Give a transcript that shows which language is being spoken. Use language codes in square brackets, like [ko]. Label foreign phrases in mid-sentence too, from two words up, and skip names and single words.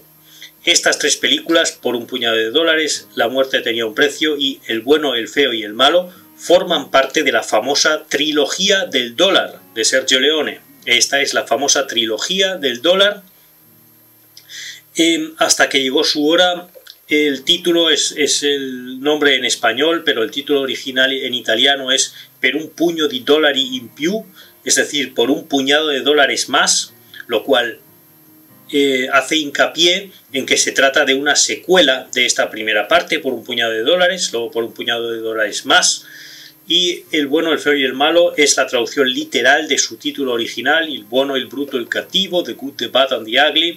[es] Estas tres películas, Por un puñado de dólares, La muerte tenía un precio y El bueno, el feo y el malo, forman parte de la famosa trilogía del dólar de Sergio Leone. Esta es la famosa trilogía del dólar. Hasta que llegó su hora. El título es el nombre en español, pero el título original en italiano es Per un pugno di dollari in più, es decir, por un puñado de dólares más, lo cual hace hincapié en que se trata de una secuela de esta primera parte, Por un puñado de dólares, luego Por un puñado de dólares más, y El bueno, el feo y el malo es la traducción literal de su título original, El bueno, el bruto, el cattivo, The Good, the Bad and the Ugly.